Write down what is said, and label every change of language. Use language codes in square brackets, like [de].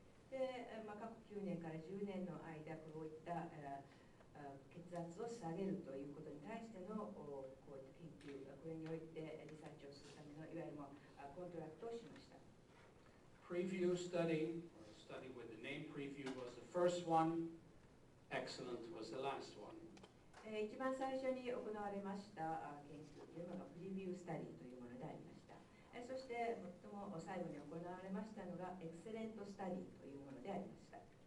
[ja] で、過去9年から10年の間、こういった血圧を下げるということに対してのこういった研究、これにおいてリサーチをするためのいわゆるコントラクトをしました。 [en] Preview study, or study with the name preview was the first one. Excellent was the last one. [ja] 一番最初に行われました研究というのがプレビュースタディというものでありました。そして最も最後に行われましたのがエクセレントスタディというものでありました。